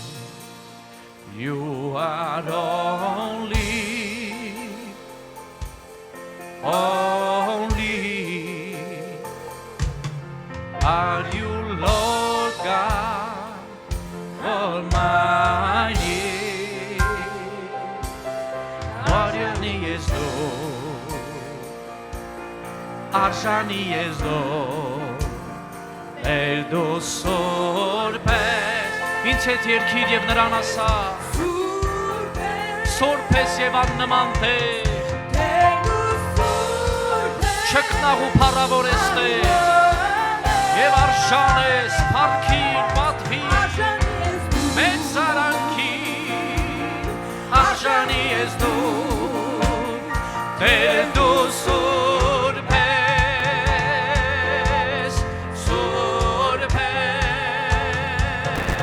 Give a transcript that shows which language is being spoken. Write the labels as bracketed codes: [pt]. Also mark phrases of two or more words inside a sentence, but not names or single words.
[en] You are only. Are you Lord God Almighty? [hy] Արժանի ես դու, էլ դու սուրբ ես, ինձ հետ երգիր և նրան ասա, սուրբ ես և աննման Տեր, չքնաղ ու փառավոր ես Տեր, և արժան ես փառքին, պատվին, մեծ զարանքին, արժանի ես դու, Տեր դու սուրբ ես,